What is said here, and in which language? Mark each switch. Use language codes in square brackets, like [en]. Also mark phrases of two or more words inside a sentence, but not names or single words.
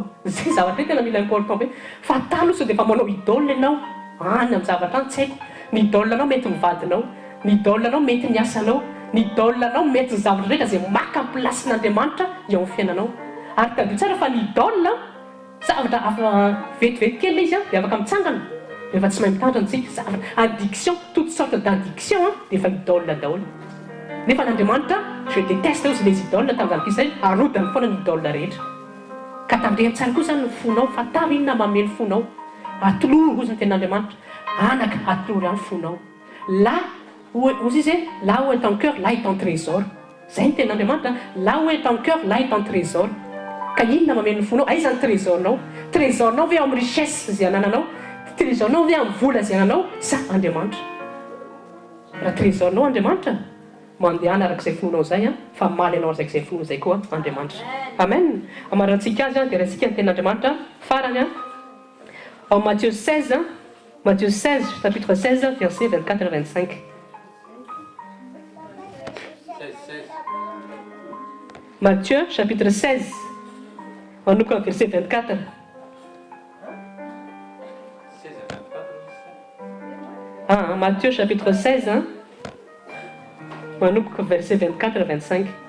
[mg] Zay zavatra tena mila important hoe fatalo sao dia efa manao idole ianao any amin'ny zavatra any tsy haiko. Ny idole anao mety mivadinao, ny idole anao mety ny asanao, ny idole anao mety ny zavatra rehetra zay maka amin'ny plasin'Andriamanitra eo amin'ny fiainanao. Ary tadio tsara fa ny idole zavatra afa vetivety kely izy dia afaka mitsangana. Rehefa tsy mahay mitandrina tsika zavatra addiction, [fr] toute sorte d'addiction [mg] dia efa idole daholo. Nefa n'Andriamanitra, [fr] je déteste aussi les idoles [mg] tangalaka izay arodany foana ny idole rehetra. Ka tandrehany tsara koa zany ny fonao, fataro inona mameno fonao. Atolory ozy ny tenin'Andriamanitra, anaka atolory amin'ny fonao. [fr] Là où [mg] ozy izy [fr] là où est ton cœur, là est ton trésor. [mg] Zay ny tenin'Andriamanitra, [fr] là où est ton cœur, là est ton trésor. [mg] Ka inona mameno ny fonao? Aiza ny trésor-nao? Trésor-nao ve amin'ny richesse zay anananao? Trésor-nao ve amin'ny vola zay ananao? Sa Andriamanitra. Raha trésor-nao Andriamanitra, mandehana arak'izay fonao zay fa maly anao arak'izay fonao zay koa Andriamanitra. [fr] Amen. Amarantsika azy dia raisika ny tenin'Andriamanitra farany en Matthieu 16, Matthieu 16, chapitre 16, verset 24 à 25. [mg] Matthieu chapitre 16, manoko amin'ny verset 24. Matthieu chapitre 16, manoko [fr] verset 24 à 25.